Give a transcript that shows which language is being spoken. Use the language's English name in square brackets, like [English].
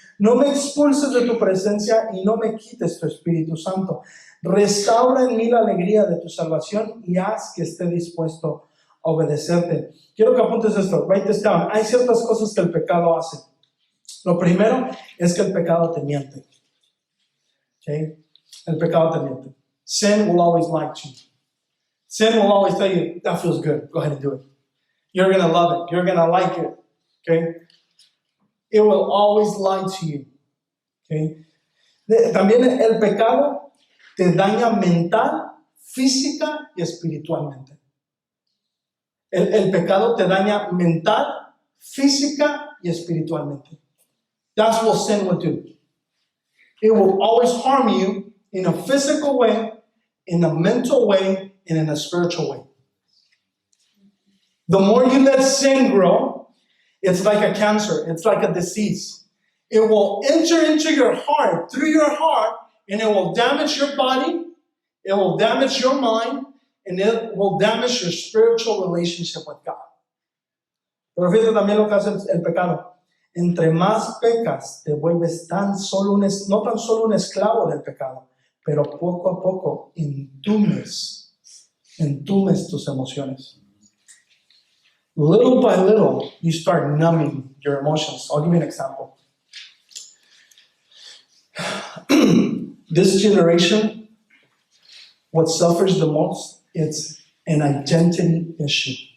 [Spanish] No me expulses de tu presencia y no me quites tu Espíritu Santo. Restaura en mí la alegría de tu salvación y haz que esté dispuesto a obedecerte. Quiero que apuntes esto. [English] Write this down. [Spanish] Hay ciertas cosas que el pecado hace. Lo primero es que el pecado te miente. Okay? El pecado te miente. [English] Sin will always lie to you. Sin will always tell you, that feels good. Go ahead and do it. You're going to love it. You're going to like it. Okay? It will always lie to you. Okay? [Spanish] También el pecado te daña mental, física y espiritualmente. El pecado te daña mental, física y espiritualmente. [English] That's what sin will do. It will always harm you in a physical way, in a mental way, and in a spiritual way. The more you let sin grow, it's like a cancer. It's like a disease. It will enter into your heart, through your heart, and it will damage your body, it will damage your mind, and it will damage your spiritual relationship with God. [Spanish] Pero fíjate también lo que hace el pecado. Entre más pecas, te vuelves no tan solo un esclavo del pecado, pero poco a poco entumes tus emociones. [English] Little by little, you start numbing your emotions. I'll give you an example. This generation, what suffers the most, it's an identity issue.